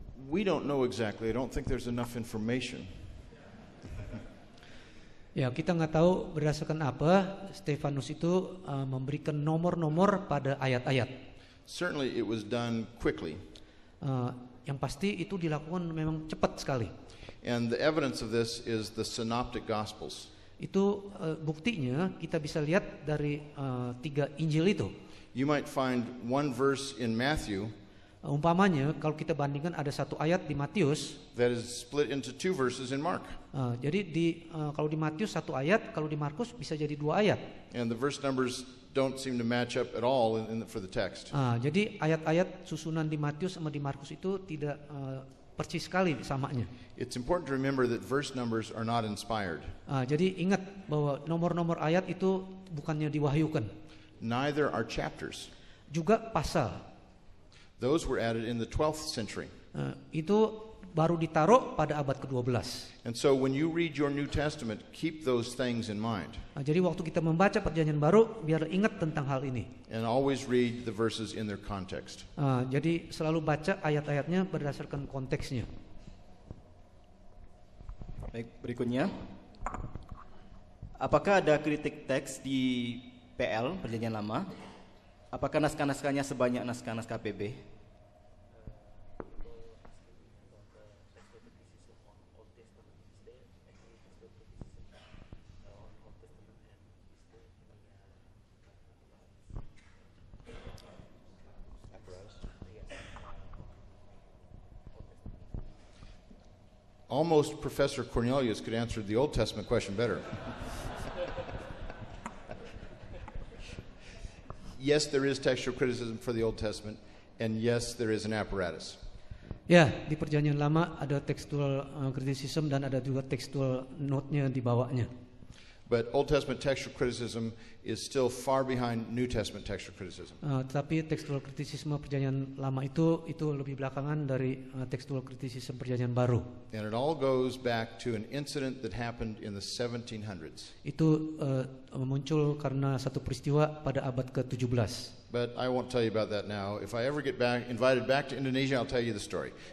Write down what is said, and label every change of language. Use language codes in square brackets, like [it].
[en] We don't know exactly. I don't think there's enough information. [id] Ya, kita nggak tahu berdasarkan apa Stefanus itu memberikan nomor-nomor pada ayat-ayat. [en] Certainly it was done quickly. [id] Yang pasti itu dilakukan memang cepat sekali. [en] And the evidence of this is the synoptic gospels. [id] Itu buktinya kita bisa lihat dari 3 Injil itu. [en] You might find one verse in Matthew [id] Umpamanya kalau kita bandingkan ada satu ayat di Matius, [en] that is split into 2 verses in Mark. [id] Jadi kalau di Matius 1 ayat, kalau di Markus bisa jadi 2 ayat. [en] And the verse numbers don't seem to match up at all for the text. [id] Jadi ayat-ayat susunan di Matius sama di Markus itu tidak persis sekali samanya. [en] It's important to remember that verse numbers are not inspired. [id] Jadi ingat bahwa nomor-nomor ayat itu bukannya diwahyukan. [en] Neither are chapters. [id] Juga pasal. [en] Those were added in the 12th century. [id] Itu baru ditaruh pada abad ke-12. [en] And so when you read your New Testament, keep those things in mind. [id] Jadi waktu kita membaca Perjanjian Baru, biar ingat tentang hal ini. [en] And always read the verses in their context. [id] Jadi selalu baca ayat-ayatnya berdasarkan konteksnya. Baik, berikutnya. Apakah ada kritik teks di PL, Perjanjian Lama? Apakah naskah-naskahnya sebanyak naskah-naskah PB? [en] Almost Professor Cornelius could answer the Old Testament question better. yes, there is textual criticism for the Old Testament, and yes, there is an apparatus. [id] Ya, di Perjanjian Lama ada textual criticism dan ada juga textual note-nya di bawahnya. [en] But Old Testament textual criticism is still far behind New Testament textual criticism. [id] Tetapi textual criticism Perjanjian Lama itu lebih belakangan dari textual criticism Perjanjian Baru. [en] And it all goes back to an incident that happened in the 1700s. [id] Itu muncul karena satu peristiwa pada abad ke-17. [en] But I won't tell you about that now. If I ever get invited back to Indonesia, I'll tell you the story.